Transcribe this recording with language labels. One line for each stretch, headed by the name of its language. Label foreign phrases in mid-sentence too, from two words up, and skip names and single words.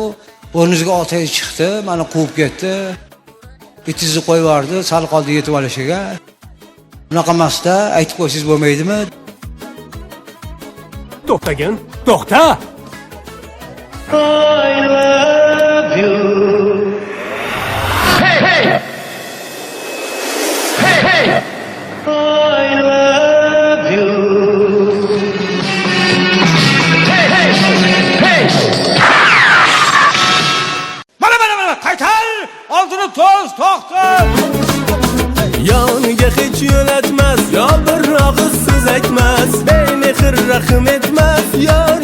Uzbek: O'rningizga otangiz chiqdi, meni quvib ketdi. Bitingizni qo'yib yubordi, sal qoldi yetib olishiga. Bunaqa emasda aytib qo'ysangiz bo'lmaydimi? To'xtagin, to'xta!
English: I love you. Hey! I love you. Hey!
Uzbek: Mana, qaytar! Oldini to'xta! Yoniga hech yo'latmas, yo bir og'iz so'z aytmas, bemehr rahm etmas, yor.